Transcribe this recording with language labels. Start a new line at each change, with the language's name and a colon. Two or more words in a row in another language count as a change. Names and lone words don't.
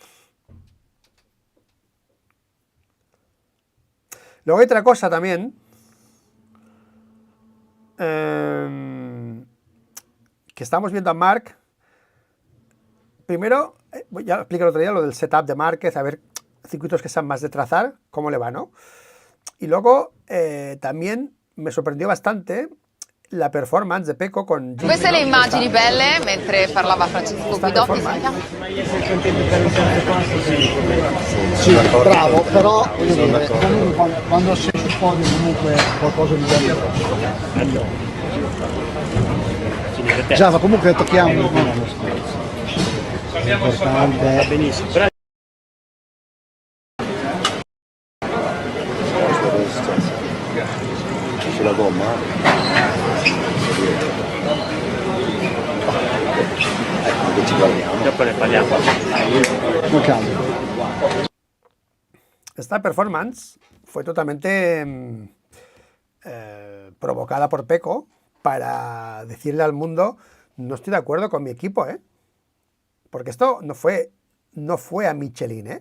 Spanish: Luego hay otra cosa también, que estamos viendo a Mark. Primero, ya expliqué el otro día lo del setup de Márquez, a ver circuitos que sean más de trazar, cómo le va, ¿no? Y luego también me sorprendió bastante la performance de Pecco con Gigi,
Italian: Queste
Spanish: ¿no?
Italian: le immagini belle mentre parlava Francesco Guidotti. Sentiamo. Sì, bravo, però voglio dire, comunque quando sei sul podio comunque qualcosa di bello. Già, ma comunque tocchiamo. No, no, scherzo. L'importante è benissimo. Sulla gomma? Ecco, ci guardiamo. Dopo ne parliamo. Non cambia.
Spanish: Esta performance fue totalmente provocada por Pecco para decirle al mundo, no estoy de acuerdo con mi equipo, ¿eh? Porque esto no fue a Michelin, ¿eh?